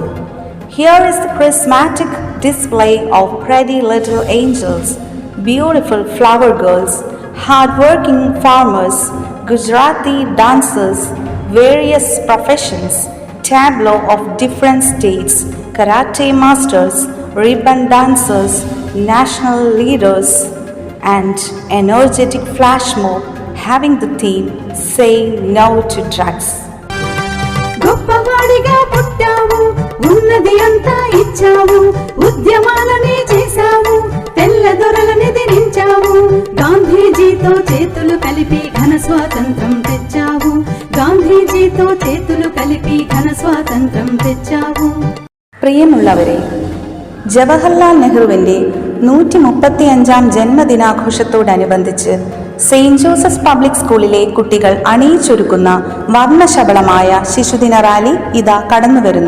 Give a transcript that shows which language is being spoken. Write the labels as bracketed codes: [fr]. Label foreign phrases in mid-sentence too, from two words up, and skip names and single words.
[en] Here is the prismatic display of pretty little angels, beautiful flower girls, hard-working farmers, Gujarati dancers, various professions, tableau of different states, karate masters, ribbon dancers, national leaders, and energetic flash mob having the theme "Say No to Drugs." [te] గొప్పవాడిగా పుట్టావు, ఉన్నది అంతా ఇచ్చావు, ఉద్యమాలనే చేశావు, తెల్ల దొరలని దిరించావు, గాంధీజీతో చేతులు కలిపి ఘన స్వాతంత్రం తెచ్చావు, గాంధీజీతో చేతులు కలిపి ఘన സ്വാതന്ത്ര്യം తెచ్చావు. [ml] പ്രിയമുള്ളവരെ, ജവഹർലാൽ നെഹ്റുവിൻ്റെ 135-ാം ജന്മദിനാഘോഷത്തോടനുബന്ധിച്ച് സെയിന്റ് ജോസഫ്സ് പബ്ലിക് സ്കൂളിലെ കുട്ടികൾ അണിയിച്ചൊരുക്കുന്ന വർണ്ണശബളമായ ശിശുദിന റാലി ഇതാ കടന്നുവരുന്നു.